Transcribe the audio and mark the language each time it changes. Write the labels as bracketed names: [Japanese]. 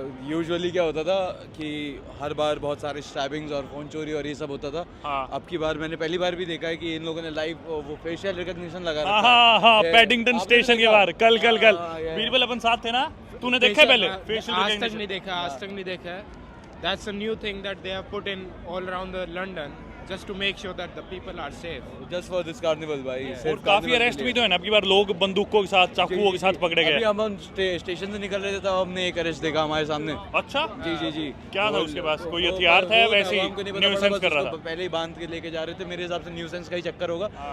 [Hindi] Usually क्या होता था कि हर बार बहुत सारे स्टैबिंग्स और फोन चोरी और ये सब होता था। हाँ। अब की बार मैंने पहली बार भी देखा है कि इन लोगों ने लाइव वो फेशियल रिकॉग्निशन लगा हाँ रखा है। हाँ, पैडिंगटन स्टेशन के बाहर कल हाँ, बीरबल अपन साथ थे ना, तूने देखा है पहले? आज तक नहीं देखा, आज तक नहीं देखा है। [English] That's a new thing that they have put in all around the London just to make sure that the people are safe. Just for this carnival [Hindi] भाई। और काफी अरेस्ट भी तो है ना अब की बार, लोग बंदूकों के साथ, चाकुओं के साथ पकड़े गए। अभी हम स्टेशन से निकल रहे थे तब हमने एक अरेस्ट देखा हमारे सामने। अच्छा जी जी जी। क्या था उसके पास? कोई हथियार था या वैसे ही न्यूसेंस कर रहा था? पहले ही बांध के लेके जा रहे थे, मेरे हिसाब से न्यूसेंस का ही चक्कर होगा।